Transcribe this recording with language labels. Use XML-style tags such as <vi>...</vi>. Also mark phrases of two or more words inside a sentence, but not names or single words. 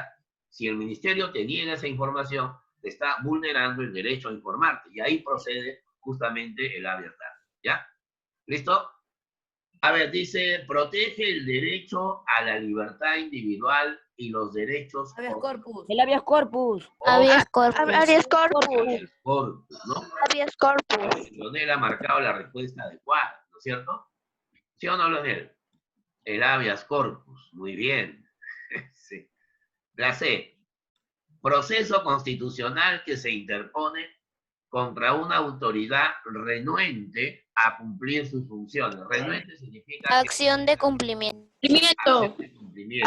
<es>Si el ministerio te niega esa información, te está vulnerando el derecho a informarte, y ahí procede justamente el habeas data, ¿ya? ¿Listo? A ver, dice, protege el derecho a la libertad individual y los derechos... El habeas corpus. Habeas corpus. Habeas corpus. Habeas corpus, ¿no? Habeas corpus. Leonel ha marcado la respuesta adecuada, ¿no es cierto? ¿Sí o no, Leonel? El habeas corpus, muy bien. Sí. La C, proceso constitucional que se interpone contra una autoridad renuente a cumplir sus funciones. Renuente significa... Acción de cumplimiento. Acción de cumplimiento.</es>